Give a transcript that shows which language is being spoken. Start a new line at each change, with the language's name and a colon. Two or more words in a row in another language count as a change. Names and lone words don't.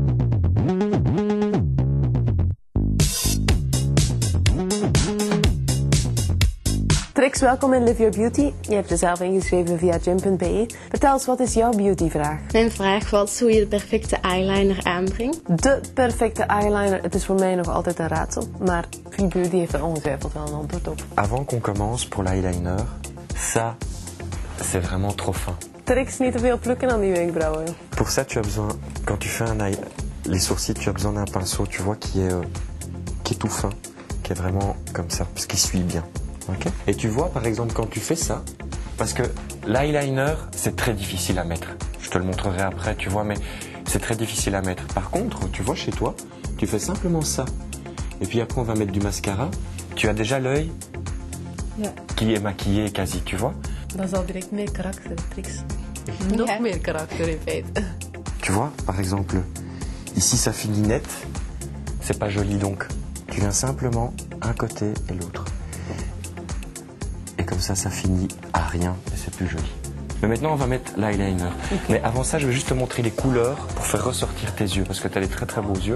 Dutch: Trix, welkom in Live Your Beauty. Je hebt jezelf ingeschreven via gym.be. Vertel eens, wat is jouw beautyvraag? Mijn vraag was hoe je de perfecte eyeliner aanbrengt. De perfecte eyeliner, het is voor mij nog altijd een raadsel, maar Free Beauty heeft er ongetwijfeld wel een antwoord op.
French: Avant qu'on commence pour l'eyeliner, ça, c'est vraiment trop fin.
Dutch: Trix, niet te veel plukken aan die wenkbrauwen.
French: Pour ça, tu as besoin, quand tu fais les sourcils, tu as besoin d'un pinceau, tu vois, qui est tout fin, qui est vraiment comme ça, parce qu'il suit bien. Okay. Et tu vois, par exemple, quand tu fais ça, parce que l'eyeliner, c'est très difficile à mettre. Je te le montrerai après, tu vois, mais c'est très difficile à mettre. Par contre, tu vois, chez toi, tu fais simplement ça. Et puis après, on va mettre du mascara. Tu as déjà l'œil qui est maquillé quasi, tu vois.
Dutch: Dat is al direct meer karakter, Trix. Nog meer karakter in feite.
French: Tu vois, par exemple, ici, ça finit net. C'est pas joli, donc tu viens simplement un côté et l'autre. Et comme ça finit à rien et c'est plus joli. Mais maintenant, on va mettre l'eyeliner. Okay. Mais avant ça, je vais juste te montrer les couleurs pour faire ressortir tes yeux, parce que tu as des très très beaux yeux.